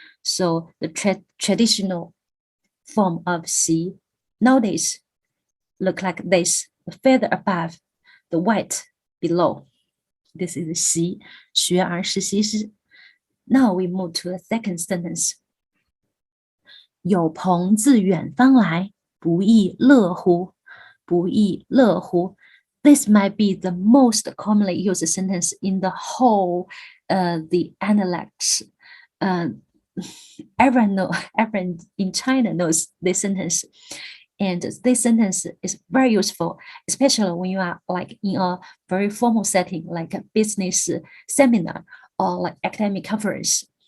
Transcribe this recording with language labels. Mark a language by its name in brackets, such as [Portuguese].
[English] So the traditional form of xi nowadays look like this: the feather above, the white below. This is xi, [Chinese] 学而时习之. [English] Now we move to the second sentence. [Chinese] 有朋自远方来，不亦乐乎？不亦乐乎? [English] This might be the most commonly used sentence in the whole the Analects. Everyone in China knows this sentence. And this sentence is very useful, especially when you are like in a very formal setting, like a business seminar or like academic conference.